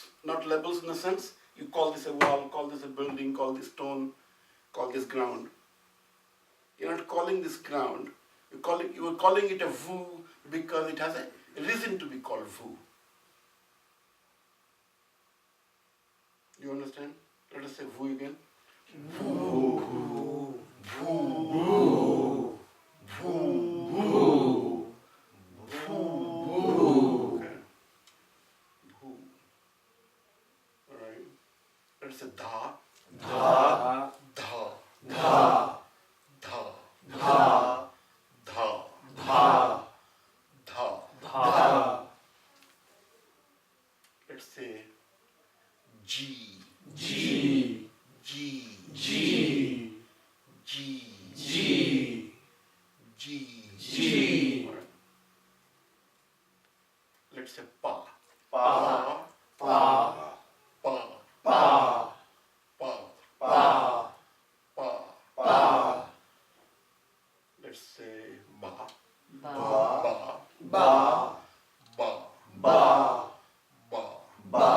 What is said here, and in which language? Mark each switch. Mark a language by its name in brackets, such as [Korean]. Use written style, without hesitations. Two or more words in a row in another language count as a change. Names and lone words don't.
[English] Not labels in the sense, you call this a wall, call this a building, call this stone, call this ground. You're not calling this ground, you are calling it a vu because it has a reason to be called vu. Do you understand? Let us say vu again. Vu. Vu. Vu. Vu. Vu. Okay. Vu. Alright. Let us say dha. Dha. Dha. Dha. Dha. Dha. Dha. Dha. Dha. Dha. Let's say G. G. G. G. G. G. G. G. Let's say Pa. Pa. Pa. Pa. Pa. Pa. Pa. Pa. Pa. Let's say Ba. Ba. Ba. Ba. Ba. Ba. Ba.